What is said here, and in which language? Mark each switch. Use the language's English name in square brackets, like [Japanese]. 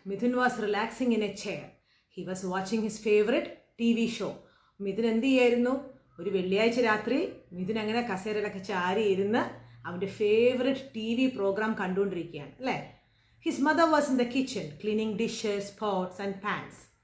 [English] Mithun was relaxing in a chair. He was watching his favorite TV show. [Malayalam] Mithun എന്ത് ചെയ്യായിരുന്നു? ഒരു വെള്ളിയാഴ്ച രാത്രി മിഥുൻ അങ്ങനെ കസേരയിലൊക്കെ ചാരി ഇരുന്ന് അവൻ്റെ ഫേവററ്റ് TV പ്രോഗ്രാം കണ്ടുകൊണ്ടിരിക്കുകയാണ് അല്ലേ? [English] His mother was in the kitchen cleaning dishes, pots and pans.